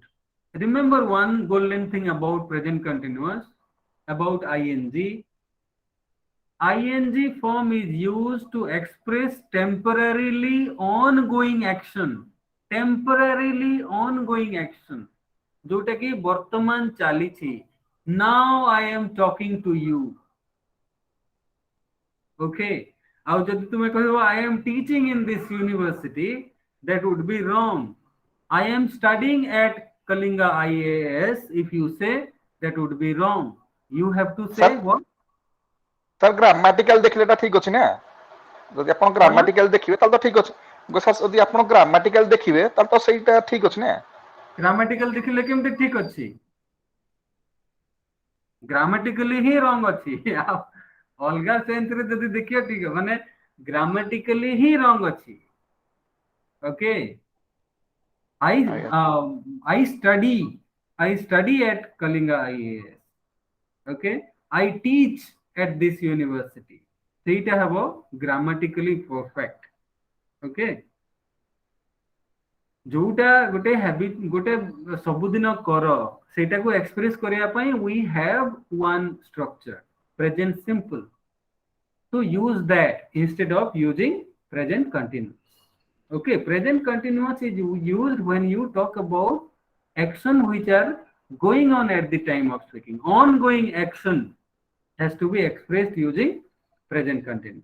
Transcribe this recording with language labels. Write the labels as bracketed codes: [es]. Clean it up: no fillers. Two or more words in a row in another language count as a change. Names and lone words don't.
[en] Remember one golden thing about present continuous, about ing form is used to express temporarily ongoing action. Temporarily ongoing action [or] ଯୋଉଟା କି ବର୍ତ୍ତମାନ ଚାଲିଛି. Now I am talking to you. [en] Okay, [or] ଆଉ ଯଦି ତୁମେ କହିବ [en] I am teaching in this university, that would be wrong. I am studying at Kalinga IAS, if you say, that would be wrong. You have to say Sir? what? [or] ସାର୍ ଗ୍ରାମାଟିକାଲ ଦେଖିଲେ ଏଟା ଠିକ ଅଛି ନା? ଯଦି ଆପଣ ଗ୍ରାମାଟିକାଲ ଦେଖିବେ ତାହେଲେ ତ ଠିକ ଅଛି। ସାର୍ ଯଦି ଆପଣ ଗ୍ରାମାଟିକାଲ ଦେଖିବେ ତାହେଲେ ତ ସେଇଟା ଠିକ ଅଛି ନା? ଗ୍ରାମାଟିକାଲ ଦେଖିଲେ କେମିତି ଠିକ ଅଛି? ଗ୍ରାମାଟିକାଲି ହିଁ ରଙ୍ଗ ଅଛି। ଆଉ ଅଲଗା ସେନ୍ସ ରେ ଯଦି ଦେଖିବ ଠିକ, ମାନେ ଗ୍ରାମାଟିକାଲି ହିଁ ରଙ୍ଗ ଅଛି। ଓକେ, [en] I study at Kalinga IAS. Okay, I teach at this university. [or] ସେଇଟା ହେବ [en] grammatically perfect. [or] ଓକେ, ଯୋଉଟା ଗୋଟେ ହ୍ୟାବିଟ, ଗୋଟେ ସବୁଦିନ କର, ସେଇଟାକୁ ଏକ୍ସପ୍ରେସ କରିବା ପାଇଁ [en] we have one structure, present simple. to use that instead of using present continuous. Okay, present continuous is used when you talk about action which are going on at the time of speaking. Ongoing action has to be expressed using present continuous.